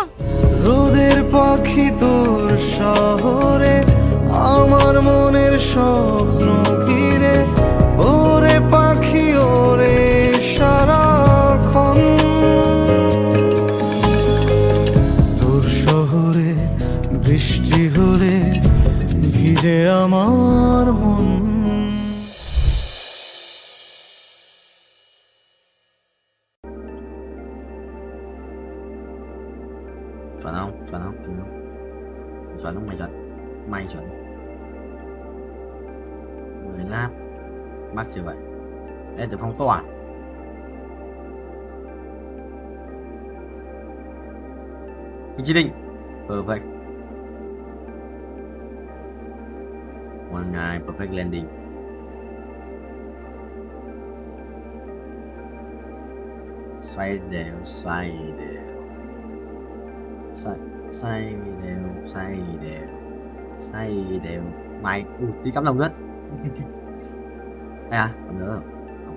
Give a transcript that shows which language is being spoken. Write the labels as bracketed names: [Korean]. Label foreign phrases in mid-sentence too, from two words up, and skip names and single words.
[Bangla] রোদের পাখি তোর শহরে আমার মনের স্বপ্ন ঘিরে, ওরে পাখি ওরে সারাক্ষণ তোর শহরে বৃষ্টি হলে ভিজে আমার মন। [Vietnamese] Chuẩn không? Chuẩn không? Chuẩn không? Chuẩn không mày chuẩn? Mày chuẩn. 10 lap. Mắc chưa vậy? Ê, từ phong tỏa. Vị trí định. Perfect. [English] One guy, perfect landing. [Vietnamese] Xoay đều, xoay đều. Xoay đều, xoay đều, xoay đều. Mày, tí cắm lồng đất. À, còn nữa không?